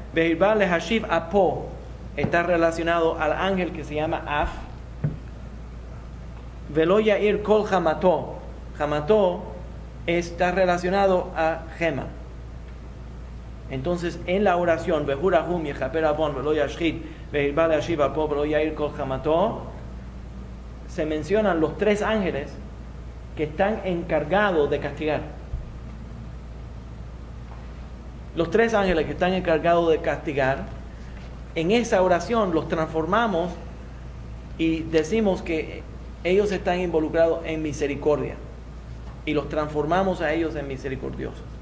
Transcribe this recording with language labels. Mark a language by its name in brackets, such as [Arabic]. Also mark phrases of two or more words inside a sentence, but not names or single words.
[Hebrew] והרבה להשיב אפו [Spanish] está relacionado al ángel que se llama Af. [Hebrew] ולא יעיר כל חמתו. [Spanish] Hamato está relacionado a Gema. Entonces, en la oración, [Hebrew] והוא רחום יכפר עון ולא ישחית והרבה להשיב אפו ולא יעיר כל חמתו, [Spanish] se mencionan los 3 ángeles que están encargados de castigar. Los 3 ángeles que están encargados de castigar, en esa oración los transformamos y decimos que ellos están involucrados en misericordia y los transformamos a ellos en misericordiosos.